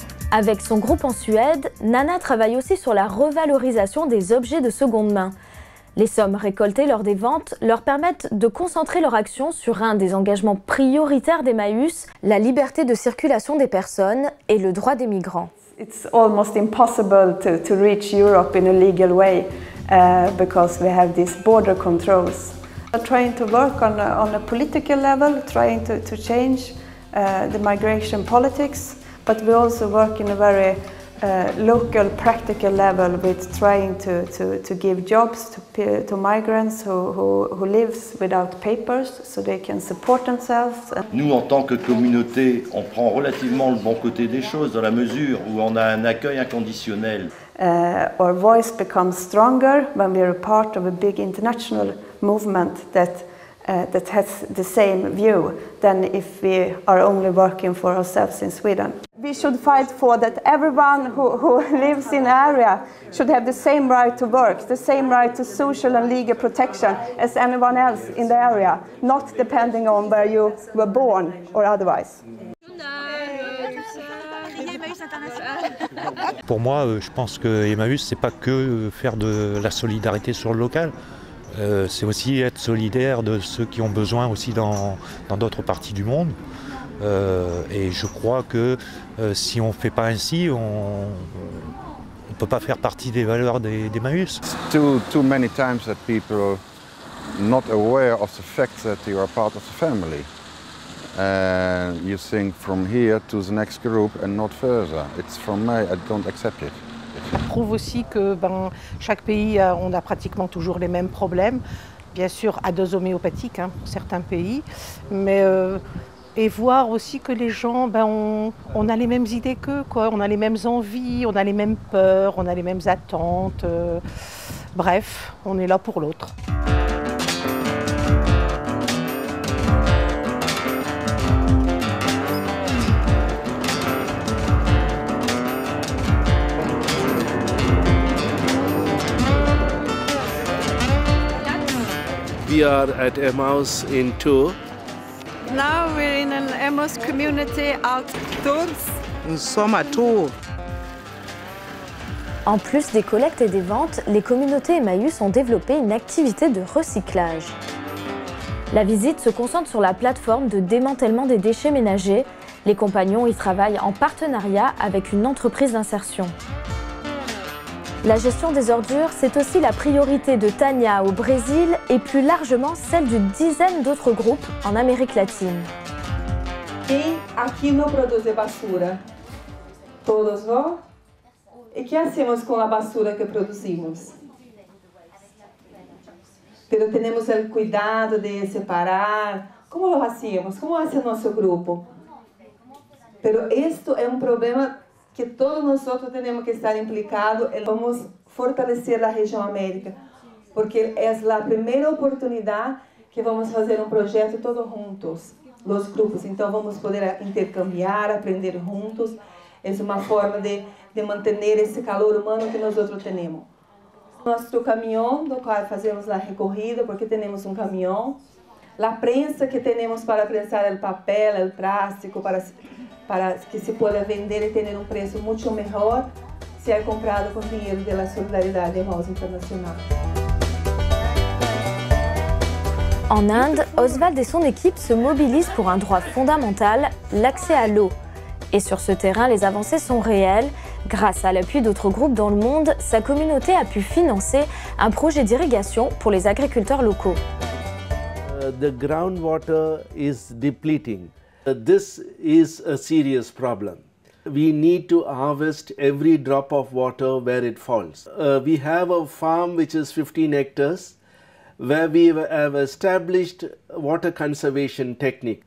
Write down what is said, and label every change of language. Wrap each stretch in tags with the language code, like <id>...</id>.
<fr>Avec son groupe en Suède, Nana travaille aussi sur la revalorisation des objets de seconde main. Les sommes récoltées lors des ventes leur permettent de concentrer leur action sur un des engagements prioritaires d'Emmaüs, la liberté de circulation des personnes et le droit des migrants.</fr> <en>It's almost impossible to reach Europe in a legal way because we have these border controls. We're trying to work on a political level, trying to change the migration politics, but we also work in a very local, practical level with trying to give jobs to migrants who live without papers so they can support themselves.</en> <fr>Nous, en tant que communauté, on prend relativement le bon côté des choses dans la mesure où on a un accueil inconditionnel.</fr> <en>Our voice becomes stronger when we are a part of a big international movement that has the same view than if we are only working for ourselves in Sweden. We should fight for that everyone who lives in the area should have the same right to work, the same right to social and legal protection as anyone else in the area, not depending on where you were born or otherwise.</en> <fr>Pour moi, je pense que Emmaüs, c'est pas que faire de la solidarité sur le local. C'est aussi être solidaire de ceux qui ont besoin aussi dans d'autres parties du monde. Et je crois que si on ne fait pas ainsi, on ne peut pas faire partie des valeurs d'Emmaüs.</fr> <en>Too many times that people are not aware of the fact that you are part of the family. You think from here to the next group and not further. It's from me, I don't accept it.</en> <fr>Je trouve aussi que chaque pays, on a pratiquement toujours les mêmes problèmes, bien sûr à dose homéopathique pour certains pays, mais et voir aussi que les gens, on a les mêmes idées qu'eux, on a les mêmes envies, on a les mêmes peurs, on a les mêmes attentes, bref, on est là pour l'autre.</fr> <en>We are at Emmaüs in Tours. Now we're in an Emmaüs community out Tours.</en> <fr>Nous sommes à Tours. En plus des collectes et des ventes, les communautés Emmaüs ont développé une activité de recyclage. La visite se concentre sur la plateforme de démantèlement des déchets ménagers. Les compagnons y travaillent en partenariat avec une entreprise d'insertion. La gestion des ordures, c'est aussi la priorité de Tania au Brésil et plus largement celle d'une dizaine d'autres groupes en Amérique latine.</fr> <pt>E aqui não produz basura. Todos nós. E que hacemos com a basura que produzimos? Pero temos o cuidado de separar.</pt> <es>Como lo hacemos?</es> <pt>Como hace nosso grupo? Pero isto é problema que todos nós temos que estar implicados. Vamos fortalecer a região América, porque é a primeira oportunidade que vamos fazer projeto todos juntos, os grupos. Então vamos poder intercambiar, aprender juntos. É uma forma de manter esse calor humano que nós temos. Nosso caminhão, do qual fazemos a recorrida, porque temos caminhão. a prensa que temos para prensar o papel, o plástico, para que</pt> <es>se pueda</es> <pt>vender e ter preço muito melhor se é comprado com dinheiro da Solidariedade Emaús Internacional.</pt> <fr>En Inde, Oswald et son équipe se mobilisent pour un droit fondamental, l'accès à l'eau. Et sur ce terrain, les avancées sont réelles. Grâce à l'appui d'autres groupes dans le monde, sa communauté a pu financer un projet d'irrigation pour les agriculteurs locaux.</fr> <en>The groundwater is depleting. This is a serious problem. We need to harvest every drop of water where it falls. We have a farm which is 15 hectares where we have established water conservation technique.</en>